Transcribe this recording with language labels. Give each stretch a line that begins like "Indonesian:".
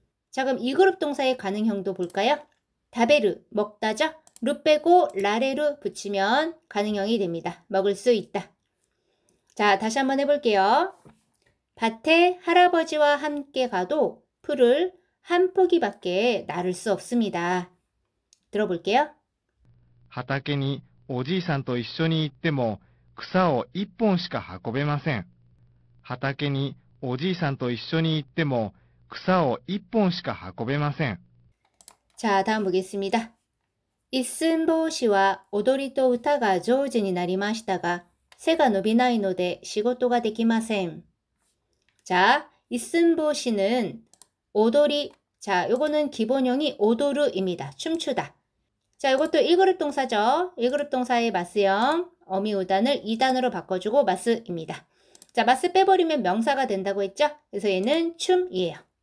Korean: 자, 그럼 2그룹 동사의 가능형도 볼까요? 다베르, 먹다죠? 루 빼고 라레루 붙이면 가능형이 됩니다. 먹을 수 있다. 자, 다시 한번 해볼게요. 밭에 할아버지와 함께 가도 풀을 한 포기밖에 나를 수 없습니다. 들어볼게요.
Japanese: 畑におじいさんと一緒に行っても草を一本しか運べません。畑におじいさんと一緒に行っても草を一本しか運べません。
Korean: 자, 다음 보겠습니다.
Japanese: 이슨보시와 오도리と歌が上手になりましたが背が伸びないので仕事ができません.
Korean: 자, 이슨보시는 오도리, 자, 요거는 기본형이 오도르입니다. 춤추다. 자, 이것도 1그룹 동사죠. 1그룹 동사의 마스형, 어미우단을 2단으로 바꿔주고 마스입니다. 자, 마스 빼버리면 명사가 된다고 했죠? 그래서 얘는 춤이에요.